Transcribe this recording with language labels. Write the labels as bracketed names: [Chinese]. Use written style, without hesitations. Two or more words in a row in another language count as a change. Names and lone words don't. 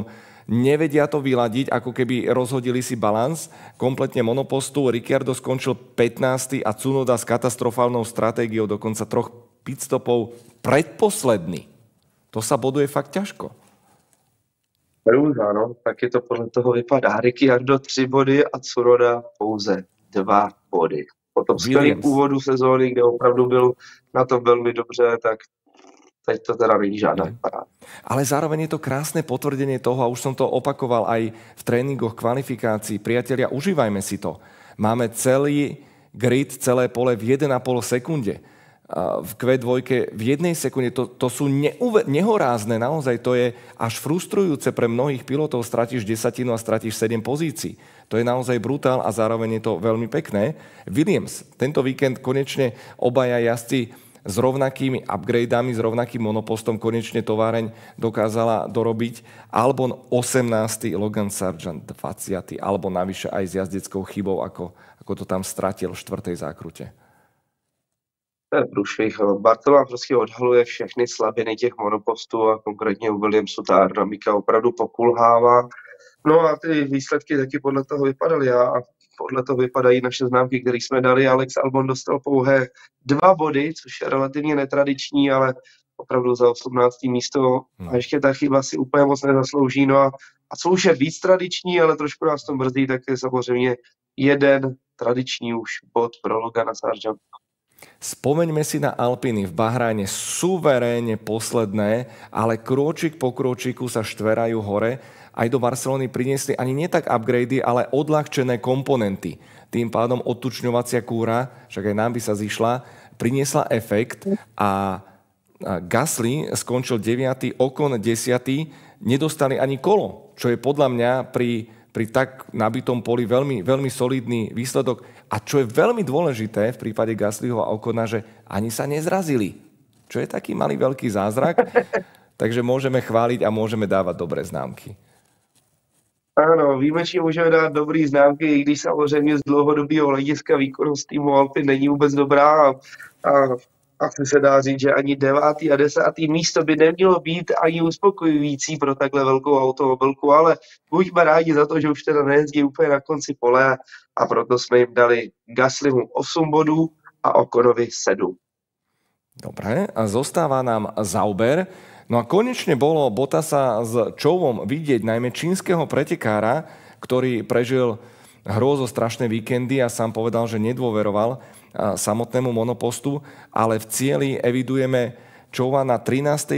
[Slovak] Nevedia to vyladiť, ako keby rozhodili si balans kompletne monopostu. Ricciardo skončil 15. a Tsunoda s katastrofálnou stratégiou dokonca 3 pitstopov predposledný. To sa boduje fakt ťažko. [Czech] Hrůza, no. Taky to podle toho vypadá. Ricciardo 3 body a Tsunoda pouze 2 body. Po tom skvělém úvodu sezóny, kde opravdu byl na tom velmi dobře, tak teď to teda není žádná paráda. [Slovak] Ale zároveň je to krásne potvrdenie toho, a už som to opakoval aj v tréningoch, kvalifikácií. Priatelia, užívajme si to. Máme celý grid, celé pole v 1,5 sekunde. V Q2 v 1 sekunde. To sú nehorázne, naozaj to je až frustrujúce pre mnohých pilotov. Stratíš 10 a stratíš 7 pozícií. To je naozaj brutál a zároveň je to veľmi pekné. Williams, tento víkend konečne obaja jazdci s rovnakými upgradeami, s rovnakým monopostom konečne továreň dokázala dorobiť. Albon 18., Logan Sargent 20., alebo navyše aj s jazdeckou chybou, ako to tam stratil v 4. zákrute. [Czech] To je průšvih. Bartolomea prostě odhaluje všechny slabiny těch monopostů a konkrétně u Williamsu ta aerodynamika opravdu pokulhává. No a ty výsledky taky podle toho vypadaly a podle toho vypadají naše známky, které jsme dali. Alex Albon dostal pouhé 2 body, což je relativně netradiční, ale opravdu za 18. místo a ještě ta chyba si úplně moc nezaslouží. No a co už je víc tradiční, ale trošku nás to mrzí, tak je samozřejmě jeden tradiční už bod pro Logana Sargenta. [Slovak] Spomeňme si na Alpiny v Bahrajne, suverénne posledné, ale krôčik po krôčiku sa štverajú hore. Aj do Barcelony priniesli ani nie tak upgrady, ale odľahčené komponenty. Tým pádom odtučňovacia kúra, však aj nám by sa zišla, priniesla efekt a Gasly skončil 9., Ocon 10., nedostali ani kolo, čo je podľa mňa pri tak nabitom poli veľmi, veľmi solidný výsledok. A čo je veľmi dôležité v prípade Gaslyho a Ocona, že ani sa nezrazili. Čo je taký malý veľký zázrak. Takže môžeme chváliť a môžeme dávať dobré známky. [Czech] Ano, výjimečně můžeme dát dobrý známky, i když samozřejmě z dlouhodobého hlediska výkonnost týmu Alpy není vůbec dobrá a asi se dá říct, že ani 9. a 10. místo by nemělo být ani uspokojující pro takhle velkou automobilku, ale buďme rádi za to, že už teda nejezdí úplně na konci pole a proto jsme jim dali Gaslymu 8 bodů a Okonovi 7. [Slovak] Dobre, a zostáva nám Sauber. No a konečne bolo Bottasa s Chovom vidieť, najmä čínskeho pretekára, ktorý prežil hrôzo strašné víkendy a sám povedal, že nedôveroval samotnému monopostu, ale v cieli evidujeme Chova na 13.